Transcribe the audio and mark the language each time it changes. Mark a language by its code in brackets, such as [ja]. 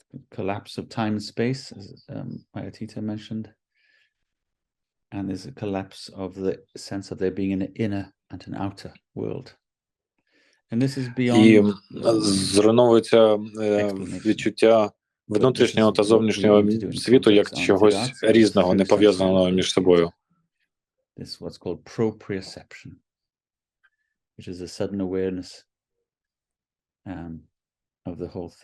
[en] Collapse of time and space, as Ayatita mentioned, and there's a collapse of the sense of there being an inner and an outer world. And this is beyond. [uk] І зруйновується відчуття внутрішнього та зовнішнього світу як чогось різного, не пов'язаного між собою. [en] This is what's called proprioception, which is a sudden awareness of the whole thing.